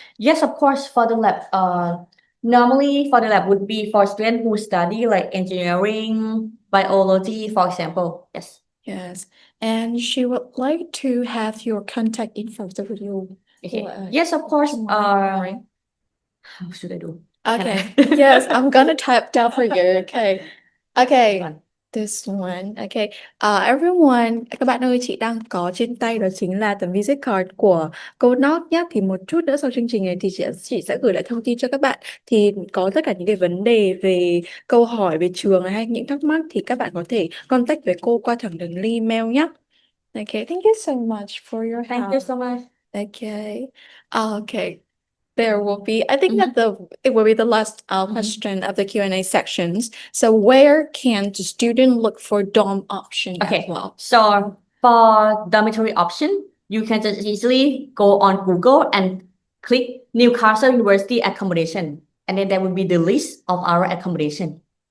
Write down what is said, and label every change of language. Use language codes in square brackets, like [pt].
[en] Yes, of course, for the lab. Normally for the lab would be for students who study like engineering, biology, for example. Yes. Yes, and she would like to have your contact info so would you. Okay. uh, Yes, of course. right? How should I do? Okay. Yes, I'm gonna type down for you. Okay. Okay. This one. Okay. [vi] Everyone, các bạn ơi, chị đang có trên tay đó chính là tấm visit card của cô Nót nhé. Thì một chút nữa sau chương trình này thì chị sẽ gửi lại thông tin cho các bạn. Thì có tất cả những cái vấn đề về câu hỏi về trường hay những thắc mắc thì các bạn có thể contact với cô qua thẳng đường email nhé. [en] Okay, thank you so much for your help. Thank you so much. Okay. Okay. There will be, I think that it will be the last question of the Q&A sections. So where can the student look for dorm option Okay. as well? So for dormitory option, you can just easily go on Google and click Newcastle University accommodation, and then there will be the list of our accommodation.